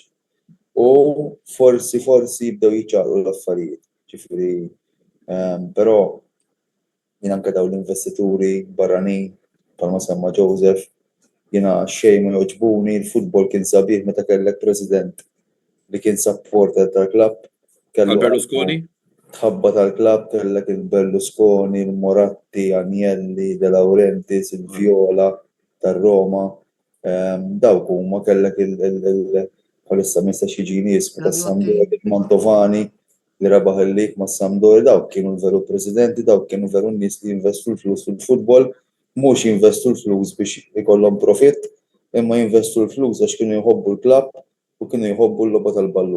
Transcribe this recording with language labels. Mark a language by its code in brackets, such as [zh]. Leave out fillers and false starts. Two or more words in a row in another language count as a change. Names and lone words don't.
[mt] U forsi jibdew jiċċaqlu l-affarijiet, ġifieri però jien anke dawn l-investituri barranin bħalma semma Joseph, jiena xejn ma jogħġbuni, il-futbol kien sabiħ meta kellek president li kien supporter tal-klabb. Berlusconi? Tħabba tal-klabb kellek il-Berlusconi, il-Moratti, Agnelli, De Laurentiis, il-Viola tar-Roma. Dawk huma kellek bħalissa ma jistax jiġi nies ta' Sampdoria, Mantovani li rebaħ il-lig ma' Sampdoria, dawk kienu l-veru presidenti, dawk kienu veru nies li jinvestu l-flus fil-futbol, mhux jinvestu l-flus biex ikollhom profitt, imma jinvestu l-flus għax kienu jħobbu l-klabb u kienu jħobbu l-logħba tal-ballun.